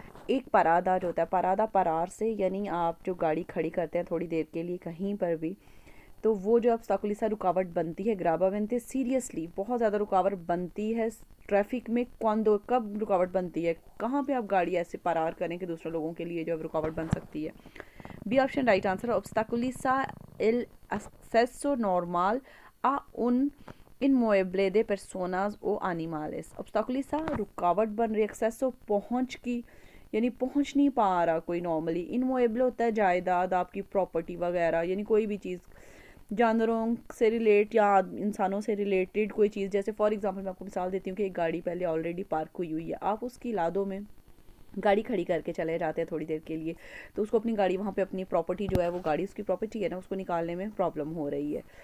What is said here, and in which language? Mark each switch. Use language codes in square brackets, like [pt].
[hi] एक परादा जो होता है, परादा परार से यानी आप जो गाड़ी खड़ी करते हैं थोड़ी देर के लिए कहीं पर भी, तो वो जो obstaculiza रुकावट बनती है, gravemente सीरियसली बहुत ज़्यादा रुकावट बनती है ट्रैफिक में। cuando कब रुकावट बनती है, कहाँ पे आप गाड़ी ऐसे परार करें कि दूसरे लोगों के लिए जो रुकावट बन सकती है। B option right answer, [es] obstaculiza el acceso normal a un inmueble de personas o animales। [hi] obstaculiza रुकावट बन रही, एक्सेसो पहुँच की यानी पहुंच नहीं पा रहा कोई नॉर्मली। इनमूवेबल होता है जायदाद, आपकी प्रॉपर्टी वगैरह, यानी कोई भी चीज़ जानवरों से रिलेट या इंसानों से रिलेटेड कोई चीज़। जैसे फॉर एग्जांपल मैं आपको मिसाल देती हूँ कि एक गाड़ी पहले ऑलरेडी पार्क हुई है, आप उसकी लादों में गाड़ी खड़ी करके चले जाते हैं थोड़ी देर के लिए, तो उसको अपनी गाड़ी वहाँ पे अपनी प्रॉपर्टी जो है, वो गाड़ी उसकी प्रॉपर्टी है ना, उसको निकालने में प्रॉब्लम हो रही है।